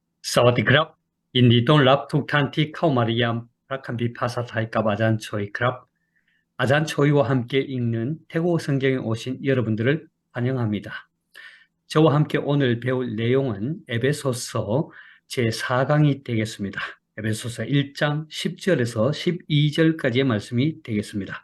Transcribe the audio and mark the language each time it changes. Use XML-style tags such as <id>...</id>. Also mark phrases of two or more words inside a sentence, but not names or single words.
<th>สวัสดีครับยินดีต้อนรับทุกท่านที่เข้ามาเรียนพระคัมภีร์ภาษาไทยกับอาจารย์โชยครับ</th> <ko>아잔 저희와 함께 읽는 태국어 성경에 오신 여러분들을 환영합니다. 저와 함께 오늘 배울 내용은 에베소서 제4강이 되겠습니다. 에베소서 1장 10절에서 12절까지의 말씀이 되겠습니다.</ko>